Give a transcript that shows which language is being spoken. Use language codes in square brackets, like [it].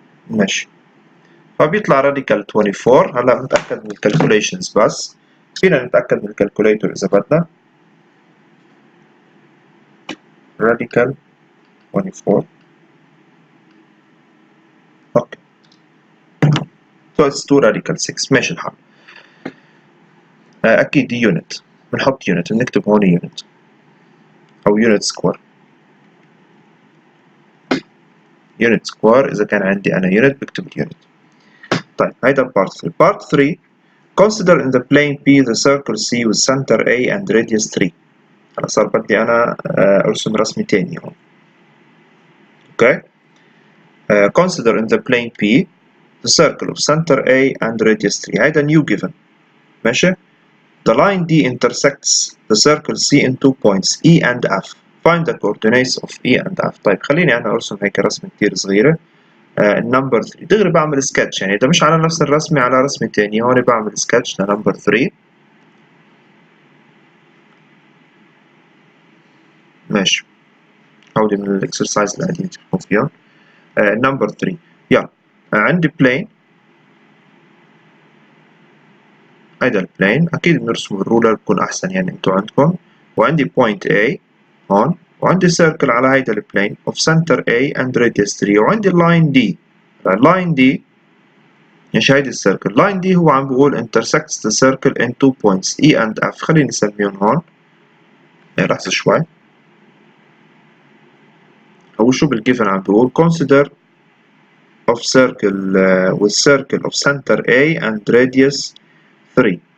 [ar] ماشي فبيطلع radical 24. هلا نتأكد من الكالكوليشنز بس فينا نتأكد من الكالكوليتر إذا بدنا. [en] radical 24 okay so it's 2 radical 6 [ar] ماشي الحال. أكيد دي يونت بنحط يونت بنكتب هون يونت أو يونت سكوير. يونت سكوير إذا كان عندي أنا يونت بكتب اليونت. طيب هيدا بارت 3. بارت 3 [en] consider in the plane P the circle C with center A and radius 3. [ar] أنا صار بدي أنا أرسم رسمة تانية هون. [en] Okay. Consider in the plane P the circle of center A and radius 3. هيدا new given. [ar] ماشي. [en] The line D intersects the circle C in 2 points E and F. Find the coordinates of E and F. [ar] طيب خليني أنا أرسم هيك رسمة كتير صغيرة. النمبر 3 دغري بعمل سكتش، يعني إذا مش على نفس الرسمة على رسمة تانية هون بعمل سكتش لنمبر 3. ماشي. هودي من الاكسرسايز اللي قاعدين تشوفوا فيها. نمبر 3 يلا. عندي بلين، هيدا البلين أكيد بنرسم الرولر بكون أحسن يعني أنتوا عندكم، وعندي point A هون، وعندي circle على هيدا البلين [en] of center A and radius 3، [ar] وعندي line D. [en] line D [ar] مش هيدي السيركل، [en] line D [ar] هو عم بيقول [en] intersects the circle in 2 points E and F. [ar] خليني نسميهم هون. لحظة شوي. هو شو بالجيفن عم بيقول [en] consider of circle with circle of center A and radius 3.